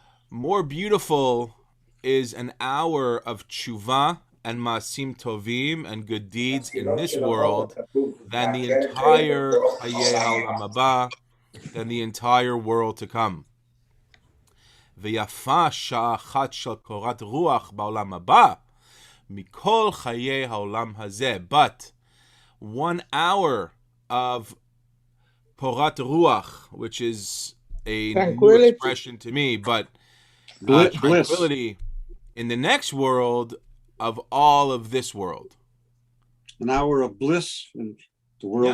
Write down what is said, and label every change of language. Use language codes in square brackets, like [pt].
[en] More beautiful is an hour of tshuva and [he] masim tovim [en] and good deeds in this world than the entire [he] Hayeh Ha'olam Haba, [en] than the entire world to come. [he] ויפה שעה אחת של קורת רוח בעולם הבא, מכל חיי העולם הזה. [en] But 1 hour of porat ruach, which is a new Tranquility. expression to me, but Bliss. tranquility in the next world of all of this world. An hour of bliss in the world